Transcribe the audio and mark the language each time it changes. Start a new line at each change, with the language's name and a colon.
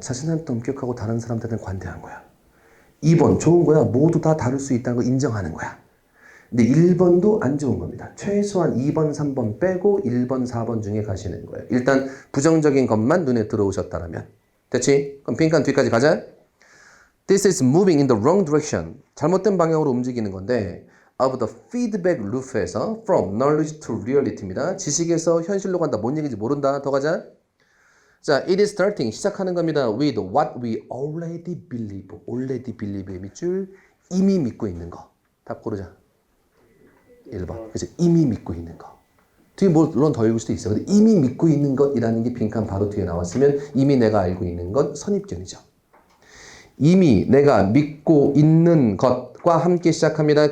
Korean: 자신한테 엄격하고 다른 사람들한테 관대한 거야. 2번 좋은 거야. 모두 다 다를 수 있다는 걸 인정하는 거야. 근데 1번도 안 좋은 겁니다. 최소한 2번, 3번 빼고 1번, 4번 중에 가시는 거예요. 일단 부정적인 것만 눈에 들어오셨다면. 됐지? 그럼 빈칸 뒤까지 가자.
English: This is moving in the wrong direction.
Korean: 잘못된 방향으로 움직이는 건데
English: of the feedback loop에서 from knowledge to reality입니다.
Korean: 지식에서 현실로 간다. 뭔 얘기인지 모른다. 더 가자. 자,
English: it is starting.
Korean: 시작하는 겁니다.
English: With what we already believe.
Korean: already believe의 밑줄 이미 믿고 있는 거. 답 고르자. 1번. 그치? 이미 믿고 있는 거. 뒤에 물론 더 읽을 수도 있어. 근데 이미 믿고 있는 것이라는 게 빈칸 바로 뒤에 나왔으면 이미 내가 알고 있는 것 선입견이죠. 이미 내가 믿고 있는 것과 함께 시작합니다.